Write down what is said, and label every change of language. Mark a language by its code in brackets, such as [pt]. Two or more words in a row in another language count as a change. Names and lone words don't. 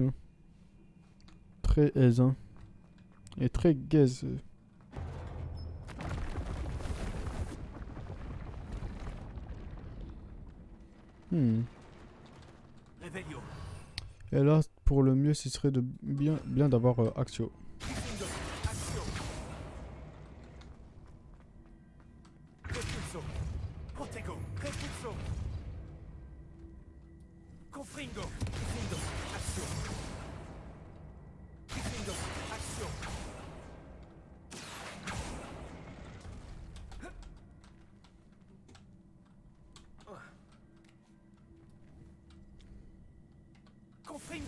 [fr] Très aise, hein. Et très gaze. Revelio. Et là, pour le mieux, ce serait de bien d'avoir Axio. Findo. Axio. Repulso. Protego. Repulso. Confringo. Findo. Axio. Findo. Axio. Confringo.